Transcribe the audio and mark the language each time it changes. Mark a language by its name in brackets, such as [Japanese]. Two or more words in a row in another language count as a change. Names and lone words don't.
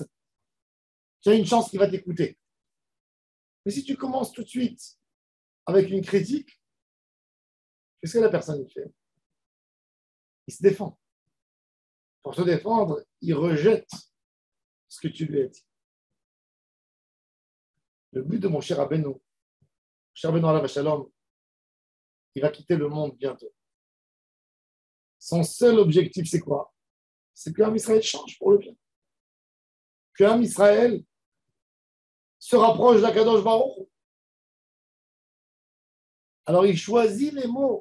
[French] Tu as une chance qu'il va t'écouter. Mais si tu commences tout de suite avec une critique, qu'est-ce que la personne fait? Il se défend. Pour se défendre, il rejette ce que tu lui as dit. Le but de mon cher Rabbeinu [Hebrew] עליו השלום, [French] il va quitter le monde bientôt. Son seul objectif, c'est quoi? C'est que l'âme Israël change pour le bien. Que l'âme Israël se rapproche d' [Hebrew] הקדוש ברוך. [French] Alors, il choisit les mots.